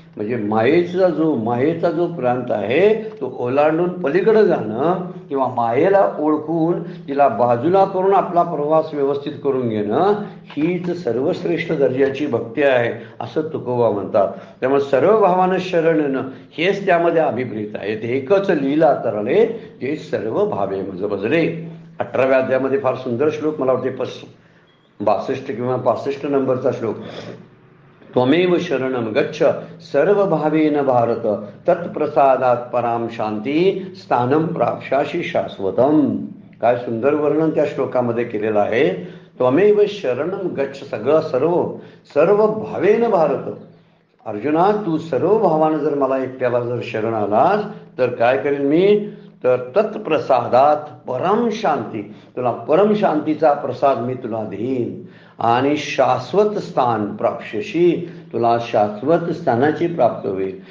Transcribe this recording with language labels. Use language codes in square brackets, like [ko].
[mr] म्हणजे मायेचा जो प्रांत आहे तो ओलांडून पलीकडे जाणं किंवा मायेला ओळखून तिला बाजूला करून आपला प्रवास व्यवस्थित करून घेणं, हीच सर्वश्रेष्ठ दर्जाची भक्ती आहे असं तुकोबा म्हणतात. त्यामुळे सर्व भावानं शरण येणं हेच त्यामध्ये अभिप्रेत आहे. ते एकच लीला तरले जे सर्व भावे मज बजले. 18व्या अध्यायामध्ये फार सुंदर श्लोक, मला वाटते 62 किंवा 65 नंबरचा श्लोक. [sa] त्वमेव शरणम गच्छ सर्व भावेन भारत, तत्प्रसादात पराम शांती स्थानम प्राप्स्यासि शाश्वतम. [mr] काय सुंदर वर्णन त्या श्लोकामध्ये केलेलं आहे. [sa] त्वमेव शरणम गच्छ, सर्व भावेन भारत. [mr] अर्जुना, तू सर्व भावानं जर मला एकट्याला जर शरण आलास तर काय करेन मी, तर तत्प्रसादात परम शांती, तुला परम शांतीचा प्रसाद मी तुला देईन आणि शाश्वत स्थान प्राप्स्यसि, तुला शाश्वत स्थानाची प्राप्त होईल.